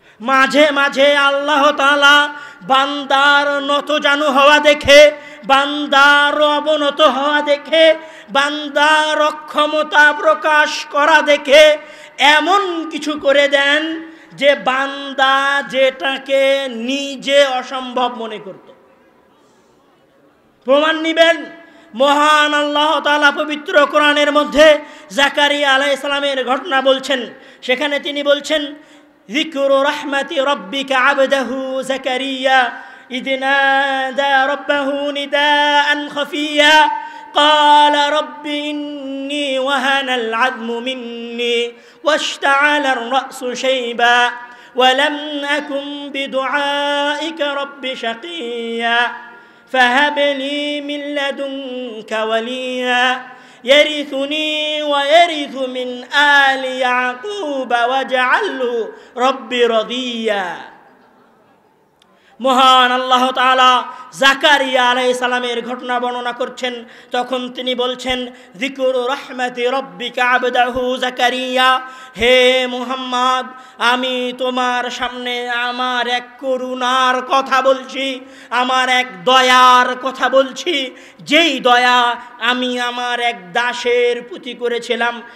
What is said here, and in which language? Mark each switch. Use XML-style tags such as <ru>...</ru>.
<bn>মাঝে মাঝে আল্লাহ তাআলা বান্দার নতজানু হওয়া দেখে, বান্দার অবনত হওয়া দেখে, বান্দার অক্ষমতা প্রকাশ করা দেখে এমন কিছু করে দেন যে বান্দা যেটাকে নিজে অসম্ভব মনে করত। প্রমাণ নিবেন, মহান আল্লাহ তাআলা পবিত্র কোরআনের মধ্যে জাকারিয়া আলাইহিস সালামের ঘটনা বলছেন। সেখানে তিনি বলছেন,</bn> <ar>ذكر رحمة ربك عبده زكريا إذ نادى ربه نداء خفيا قال رب إني وهن العظم مني واشتعل الرأس شيبا ولم أكن بدعائك رب شقيا فهب لي من لدنك وليا يرثني ويرث من آل يعقوب واجعله رب رضيا।</ar> <bn>মহান আল্লাহ তাআলা জাকারিয়া আলাইহিস সালামের ঘটনা বর্ণনা করছেন। তখন তিনি বলছেন, যিকরু রাহমাতি রাব্বিকা আবদাহু জাকারিয়া, হে মুহাম্মদ, আমি তোমার সামনে আমার এক করুণার কথা বলছি, আমার এক দয়ার কথা বলছি, যেই দয়া আমি আমার এক দাসের প্রতি করেছিলাম।</bn>